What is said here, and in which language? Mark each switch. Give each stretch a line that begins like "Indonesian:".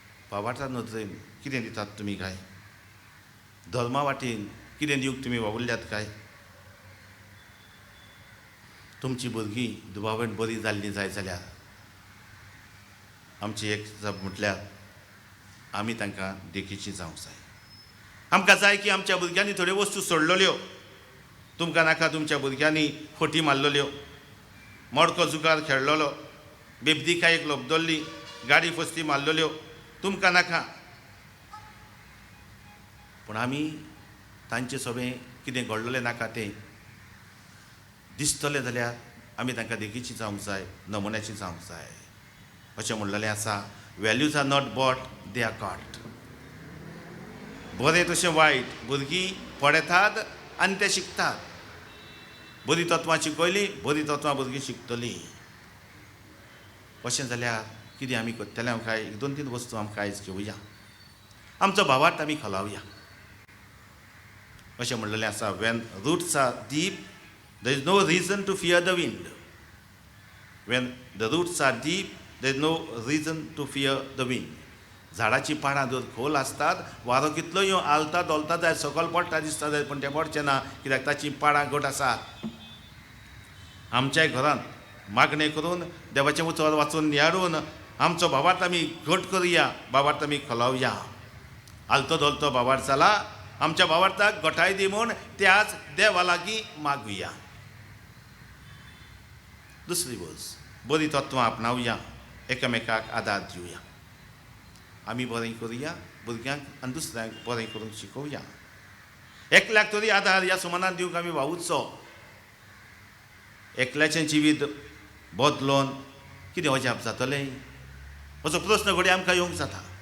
Goan Konkani: भावाच्या नदरेन कितें दितात तुमी काय. धर्मा वाटेन कितें दिवंक तुमी वावुरल्यात काय. तुमची भुरगीं दुबावेन बरी जाल्लीं जाय जाल्यार आमची एक जब म्हटल्यार आमी तांकां देखीची जावंक जाय. आमकां जाय की आमच्या भुरग्यांनी थोड्यो वस्तू सोडलेल्यो. तुमकां नाका तुमच्या भुरग्यांनी खोटी मारलेल्यो मडको जुगार खेळलेलो बेबदिकायेक लोबदल्ली गाडी फस्ती मारलेल्यो तुमकां नाका. पूण आमी तांचे सोबें कितें घडलेलें नाका तें दिसतलें जाल्यार आमी तांकां देखीची जावंक जाय नमुन्याची जावंक जाय. अशें म्हणलेलें आसा
English: Values are not bought they are got.
Goan Konkani: बरें तशें वायट भुरगीं पळेतात आनी ते शिकतात. बरी तत्वां शिकयलीं बरी तत्वां भुरगीं शिकतलीं. अशें जाल्यार कितें आमी करतले काय 2-3 वस्तू आमकां आयज घेवया. आमचो भावार्थ आमी खोलावया. अशें म्हणलेलें आसा
English: When roots are deep there is no reason to fear the wind. When the roots are deep there is no reason to fear the wind.
Goan Konkani: झाडाची पानां जर खोल आसतात वारो कितलोय आलता दोलता जाय सकयल पडटा दिसता जाय पूण तें पडचें ना कित्याक ताची पानां घट आसात. आमच्याय घरांत मागणे करून देवाचें उतर वाचून नियाडून आमचो भावार्थ आमी घट करुया, भावार्थ आमी खोलावया. आलतो धोलतो भावार्थ जाला, आमच्या भावार्थाक घटाय दी म्हूण त्याच देवा लागीं मागुया. दुसरी गोष्ट, बरी तत्वां आपणावया, एकामेकाक आदार दिवया. आमी बरें करुया भुरग्यांक आनी दुसऱ्यांक बरें करून शिकोवया. एकल्याक तरी आदार ह्या सुमानान दिवंक आमी वावुरचो. एकल्याचें जिवीत बदलोवन कितें अजाप जातलें असो प्रस्न घडये आमकां येवंक जाता.